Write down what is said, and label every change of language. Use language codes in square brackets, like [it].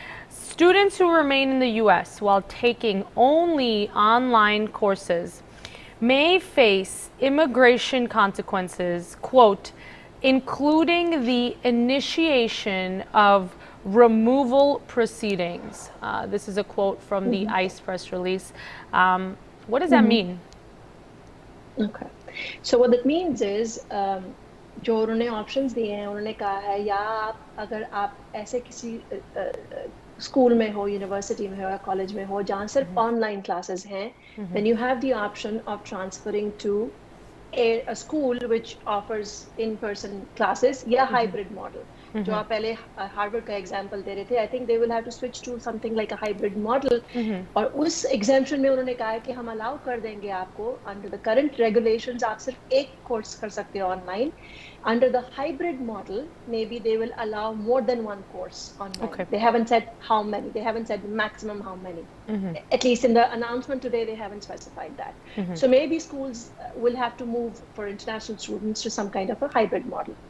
[en] Students who remain in the U.S. while taking only online courses may face immigration consequences, quote, including the initiation of removal proceedings. This is a quote from the ICE press release. What does that mean? Okay. So what that means is, [hi] जो उन्होंने options दिए हैं, उन्होंने कहा है या अगर आप ऐसे किसी स्कूल में हो, यूनिवर्सिटी में हो या कॉलेज में हो जहाँ सिर्फ ऑनलाइन क्लासेस हैं, [en] then you have the option of transferring to a school which offers in-person classes [hi] या hybrid model. जो आप पहले हार्वर्ड का एग्जांपल दे रहे थे, [en] I think they will have to switch to something like a hybrid model. [hi] और उस exemption में उन्होंने कहा है कि हम अलाउ कर देंगे आपको, [en] under the current regulations [hi] आप सिर्फ एक कोर्स कर सकते हो online. [en] Under the hybrid model, maybe they will allow more than one course online. Okay. They haven't said how many. They haven't said maximum how many. At least in the announcement today, they haven't specified that. So maybe schools will have to move for international students to some kind of a hybrid model.